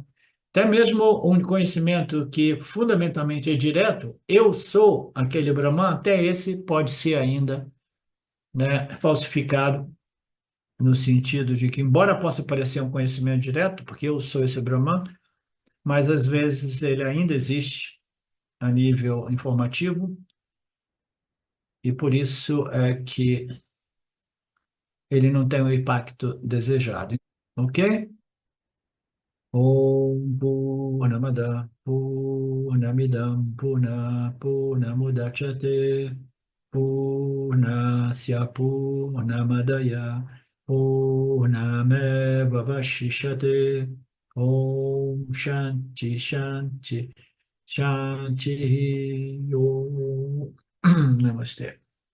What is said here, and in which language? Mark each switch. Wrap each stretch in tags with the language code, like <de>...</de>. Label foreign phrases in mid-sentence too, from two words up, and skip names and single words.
<pt>Até mesmo um conhecimento que fundamentalmente é direto, eu sou aquele Brahman, até esse pode ser ainda, né, falsificado no sentido de que, embora possa parecer um conhecimento direto, porque eu sou esse Brahman, mas às vezes ele ainda existe a nível informativo, e por isso é que ele não tem o impacto desejado. Ok?</pt> <sa>Om Purnamada Purnamidam Purnamudachyate Purnasya Purnamadaya Purnameva Vashishyate Om Shanti Shanti Shanti Om Namaste.</sa>